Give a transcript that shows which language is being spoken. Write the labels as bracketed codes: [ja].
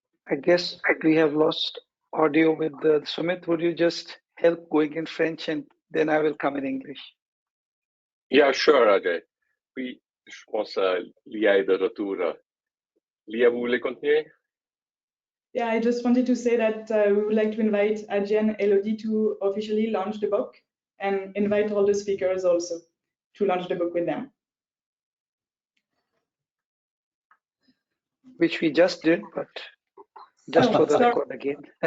[en] I guess we have lost audio with Sumit. Would you just help going in French and then I will come in English? Yeah, sure, Ajay. [fr] Oui, je pense Lia est de retour. Lia, vous voulez continuer? [en] Yeah, I just wanted to say that we would like to invite Ajay and Elodie to officially launch the book and invite all the speakers also to launch the book with them. Which we just did, but just for the record again.